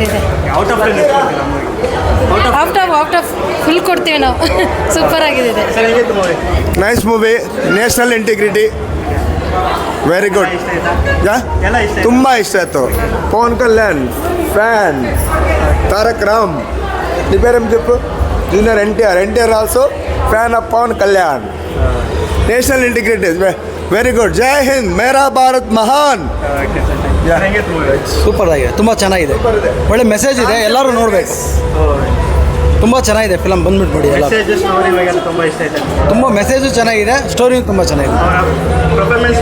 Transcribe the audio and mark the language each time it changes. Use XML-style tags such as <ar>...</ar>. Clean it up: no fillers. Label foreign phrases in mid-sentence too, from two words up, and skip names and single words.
<en>out of 10</en> <kn>ಕೊಡ್ತೀರಾ ಮೂವಿ?</kn> <en>out of full</en> <kn>ಕೊಡ್ತೀವಿ ನಾವು. ಸೂಪರ್ ಆಗಿದೆ. ಸರ್ ಹೆಂಗಿತ್ತು ಮೂವಿ?</kn> <en>Nice movie, national integrity, very good.</en> <kn>ಇಷ್ಟ ಆಯ್ತಾ? ಎಲ್ಲ ಇಷ್ಟ ಆಯ್ತಾ? ತುಂಬ ಇಷ್ಟ ಆಯಿತು. ಪವನ್ ಕಲ್ಯಾಣ್ ಫ್ಯಾನ್, ತಾರಕ್ ರಾಮ್,</kn> <te>నీ పేరేం చెప్పు?</te> <en>Junior NTR also fan of Pawan Kalyan. National integrity very good.</en> <hi>जय हिंद, मेरा भारत महान.</hi> <kn>ಸರ್ ಹೆಂಗಿತ್ತು ಮೂವಿ? ಸೂಪರ್ ಆಗಿದೆ, ತುಂಬ ಚೆನ್ನಾಗಿದೆ. ಒಳ್ಳೆ ಮೆಸೇಜ್ ಇದೆ, ಎಲ್ಲರೂ ನೋಡಬೇಕು. ತುಂಬ ಚೆನ್ನಾಗಿದೆ ಫಿಲಮ್, ಬಂದ್ಬಿಟ್ಟು ನೋಡಿ. ಎಲ್ಲ</kn> <en>message story</en> <kn>ಬಗ್ಗೆ ತುಂಬ ಇಷ್ಟ ಆಯ್ತು. ತುಂಬ ಮೆಸೇಜು ಚೆನ್ನಾಗಿದೆ, ಸ್ಟೋರಿಯೂ ತುಂಬ ಚೆನ್ನಾಗಿದೆ. ಅವರ ಪರ್ಫಾರ್ಮೆನ್ಸ್</kn>